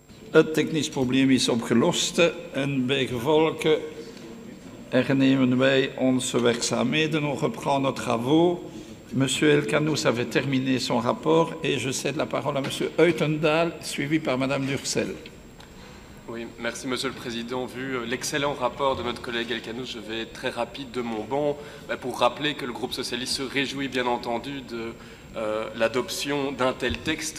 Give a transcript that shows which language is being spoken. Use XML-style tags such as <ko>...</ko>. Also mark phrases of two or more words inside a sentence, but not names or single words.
<nl>Het technisch probleem is opgelost en bij gevolg hernemen wij onze werkzaamheden.</nl> <fr>On reprend nos travaux. Monsieur Elkanous avait terminé son rapport et je cède la parole à Monsieur Uitendaal, suivi par Madame Durcel. Oui, merci Monsieur le Président. Vu l'excellent rapport de notre collègue Elkanous, je vais être très rapide de mon banc pour rappeler que le groupe socialiste se réjouit bien entendu de l'adoption d'un tel texte.</fr>